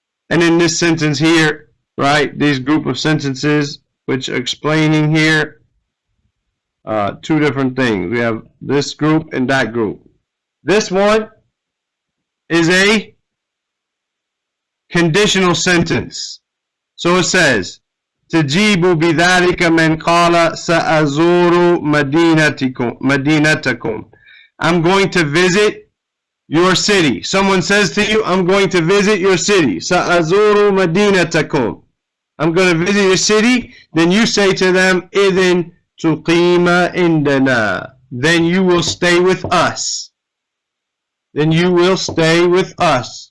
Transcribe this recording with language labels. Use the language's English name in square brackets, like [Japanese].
[English] And in this sentence here, right, these group of sentences which are explaining here two different things. We have this group and that group. This one is a conditional sentence. So it says, [Arabic] تجيب بذلك من قال سأزور مدينتكم. [English] I'm going to visit your city. Someone says to you, I'm going to visit your city. [Arabic] سأزور مدينتكم. [English] I'm going to visit your city. Then you say to them, [Arabic] إذن تقيم عندنا. [English] Then you will stay with us. Then you will stay with us.